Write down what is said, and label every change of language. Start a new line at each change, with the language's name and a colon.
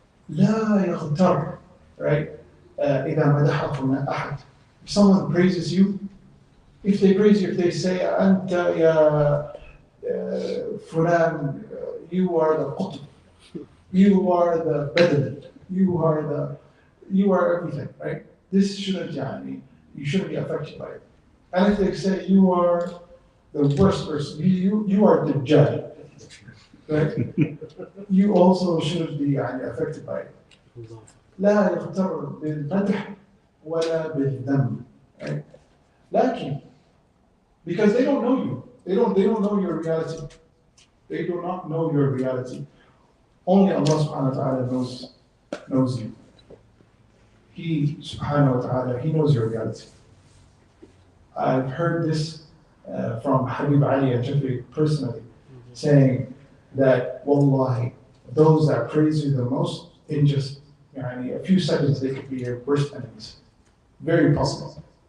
Arabic: لا يغتر, right? إذا مدحه أحد.
English: If someone praises you, if they praise you, if they say,
Arabic: أنت يا فلان,
English: you are the qutb, you are the better, you are everything, right? This shouldn't, you shouldn't be affected by it. And if they say you are the worst person, you are the judge, right? You also shouldn't be affected by it.
Arabic: لا يغتر بالمدح ولا بالذم, right?
English: لكن, because they don't know you, they don't know your reality. They do not know your reality. Only Allah subhanahu wa ta'ala knows you. He subhanahu wa ta'ala, He knows your reality. I've heard this from Habib Ali al-Jafri personally, saying that, wallahi, those that praise you the most, in just a few seconds, they could be your worst enemies. Very possible.